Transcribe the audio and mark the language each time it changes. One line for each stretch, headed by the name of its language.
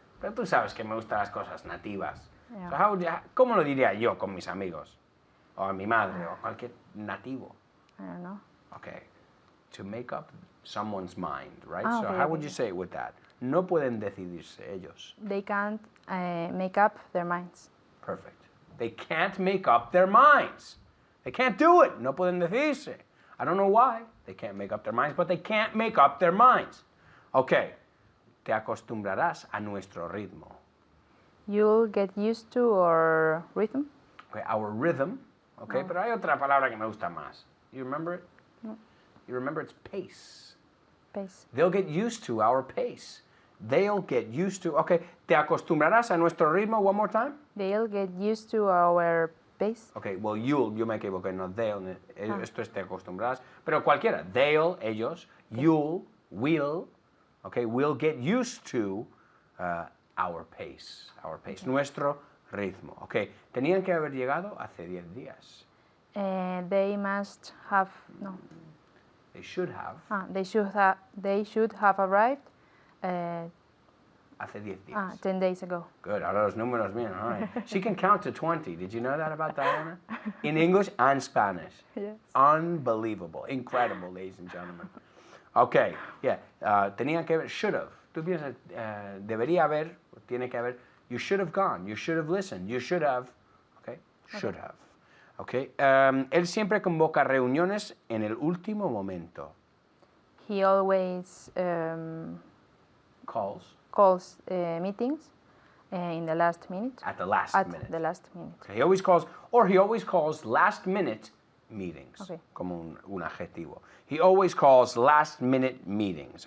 Spanish: Pero tú sabes que me gustan las cosas nativas.
English: Yeah.
Spanish: So ¿cómo lo diría yo con mis amigos? O a mi madre, o cualquier nativo.
English: I don't know. Okay, to make up someone's mind, right? Ah, So okay, how would okay. you say it with that?
Spanish: No pueden decidirse ellos.
English: They can't make up their minds. Perfect. They can't make up their minds. They can't do it.
Spanish: No pueden decidirse.
English: I don't know why they can't make up their minds, but they can't make up their minds. Okay.
Spanish: Te acostumbrarás a nuestro ritmo.
English: You'll get used to our rhythm. Okay, our rhythm.
Spanish: Okay, pero hay otra palabra que me gusta más.
English: You remember it? No. You remember it's pace. Pace. They'll get used to our pace. They'll get used to.
Spanish: Okay, te acostumbrarás a nuestro ritmo.
English: One more time. They'll get used to our pace. Okay, well, you
Spanish: me equivoqué,
English: no they'll.
Spanish: Esto es te acostumbrarás. Pero cualquiera. They'll, ellos. You'll, will.
English: Okay, we'll get used to our pace. Our pace. Okay.
Spanish: Nuestro ritmo. Okay, tenían que haber llegado hace 10 días.
English: They must have no. They should have. They should have arrived.
Spanish: Hace 10 días.
English: 10 days ago. Good.
Spanish: Ahora los números bien.
English: All right. She can count to 20. Did you know that about Diana? In English and Spanish. Yes. Unbelievable. Incredible, ladies and gentlemen. Okay. Yeah.
Spanish: Tenían que haber.
English: Should have.
Spanish: Tú piensas, debería haber, tiene que haber.
English: You should have gone. You should have listened. You should have. Okay. Should have. Okay.
Spanish: Él siempre convoca reuniones en el último momento.
English: He always calls meetings in the last minute. At the last minute. At the last minute. Okay. He always calls last minute meetings. Okay.
Spanish: Como un adjetivo.
English: He always calls last minute meetings.